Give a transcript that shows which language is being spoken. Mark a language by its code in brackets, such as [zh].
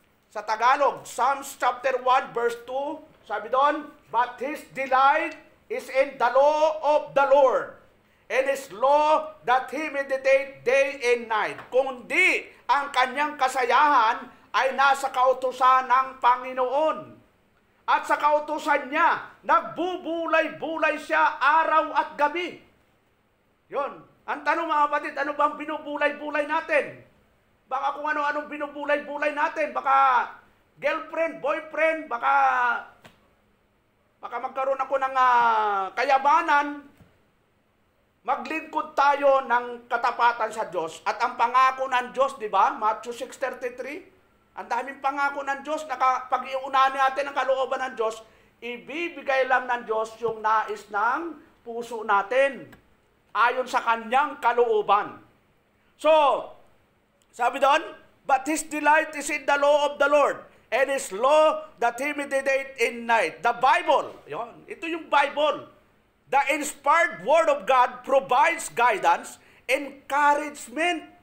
[tl] Sa Tagalog, Psalms chapter 1, verse 2, sabi doon, [en] but his delight is in the law of the Lord, and his law that he meditate day and night. [tl] Kundi ang kanyang kasayahan ay nasa kautusan ng Panginoon. At sa kautusan niya, nagbubulay-bulay siya araw at gabi. Yon. Ang tanong mga kapatid, ano bang binubulay-bulay natin? Baka kung ano-anong binubulay-bulay natin. Baka girlfriend, boyfriend, baka magkaroon ako ng kayamanan. Maglingkod tayo ng katapatan sa Diyos. At ang pangako ng Diyos, di ba? Matthew 6:33. Ang daming pangako ng Diyos na pag iunahan natin ang kalooban ng Diyos, ibibigay lang ng Diyos yung nais ng puso natin ayon sa kanyang kalooban. So, sabi doon, [en] but his delight is in the law of the Lord, and his law that he meditate in night. The Bible, [tl] yun, ito yung Bible. [en] The inspired Word of God provides guidance, encouragement.